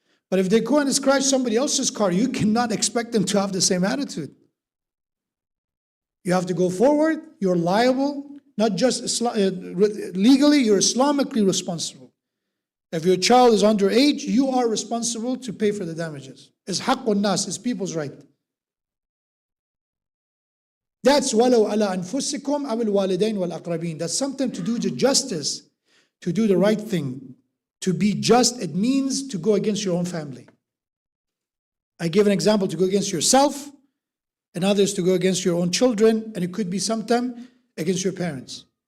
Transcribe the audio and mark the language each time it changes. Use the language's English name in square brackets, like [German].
[English] But if they go and scratch somebody else's car, you cannot expect them to have the same attitude. You have to go forward. You're liable. Not just legally, you're Islamically responsible. If your child is underage, you are responsible to pay for the damages. It's haqqun nas, it's people's right. That's [Arabic] وَلَوْ عَلَىٰ أَنفُسِكُمْ أَوِ الْوَالِدَيْنِ وَالْأَقْرَبِينَ. [English] That's something to do the justice, to do the right thing. To be just, it means to go against your own family. I give an example, to go against yourself, and others to go against your own children, and it could be sometime against your parents.